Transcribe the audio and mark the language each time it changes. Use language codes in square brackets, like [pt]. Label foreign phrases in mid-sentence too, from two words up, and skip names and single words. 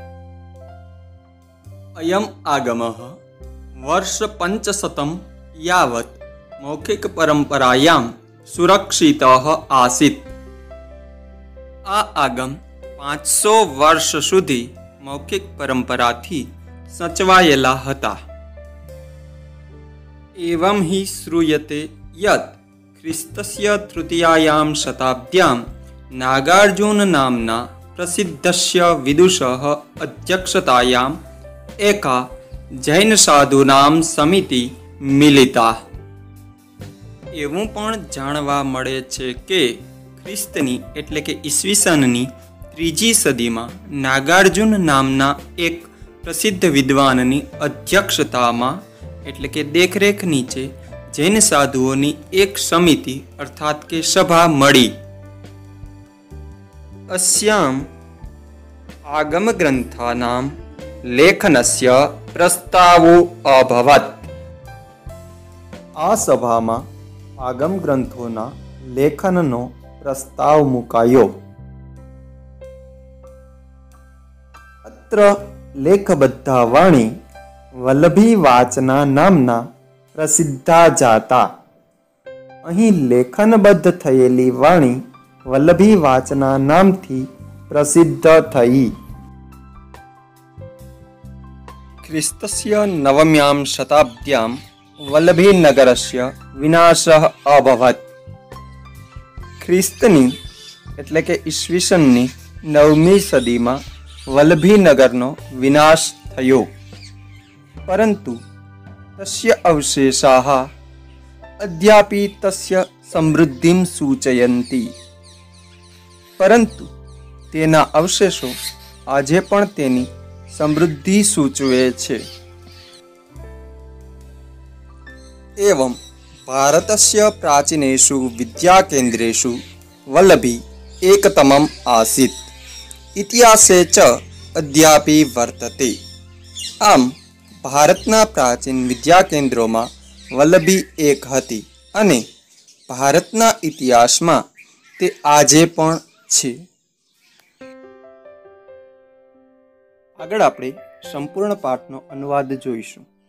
[sa] અયમ આગમઃ વર્ષ 500 યાવત મૌખિક પરંપરાયામ સુરક્ષિતઃ આસીત। [gu] આ આગમ 500 વર્ષ સુધી મૌખિક પરંપરાથી સચવાયેલા હતા। [sa] एवं हि श्रूयते यत् ख्रिस्तस्य तृतीयायां शताब्द्यां नागार्जुन नाम्ना प्रसिद्धस्य विदुषः अध्यक्षतायाम् एका जैन साधूनां समिति मिलिता। [gu] એવું પણ જાણવા મળે છે કે ખ્રિસ્તની એટલે કે ઈસવીસનની 3જી સદીમાં નાગાર્જુન નામના એક પ્રસિદ્ધ વિદ્વાનની અધ્યક્ષતામાં એટલે કે દેખરેખ નીચે જૈન સાધુઓની એક સમિતિ અર્થાત કે સભા મળી। [sa] अस्याम् आगम ग्रंथानां लेखनस्य प्रस्तावो अभवत्। [gu] આ સભામાં આગમ ગ્રંથોના લેખનનો પ્રસ્તાવ મુકાયો। [sa] अत्र लेखबद्धा वाणी वल्लभी वाचना नामना प्रसिद्धा जाता। [gu] અહીં લેખનબદ્ધ થયેલી વાણી વલ્લભી વાચના નામથી પ્રસિદ્ધ થઈ। [sa] ખ્રિસ્તસ્ય 9મ્યાં શતાબ્દ્યાં વલ્લભીનગરસ્ય વિનાશः અભવत्। [gu] ખ્રિસ્તની એટલે કે ઈસવીસનની 9મી સદીમાં વલ્લભીનગરનો વિનાશ થયો, પરંતુ [sa] તસ્ય અવશેષાः अद्यापि तस्य समृद्धिं सूचयन्ति। [gu] પરંતુ તેના અવશેષો આજે પણ તેની સમૃદ્ધિ સૂચવે છે। [sa] एवं भारतस्य प्राचीनेषु विद्याकेन्द्रेषु वल्लभी एकतमम् आसीत्। इतिहासे च અદ્યાપી વર્તતે. [gu] આમ ભારતના પ્રાચીન વિદ્યા કેન્દ્રોમાં વલ્લભી એક હતી અને ભારતના ઇતિહાસમાં તે આજે પણ છે. આગળ આપણે સંપૂર્ણ પાઠનો અનુવાદ જોઈશું.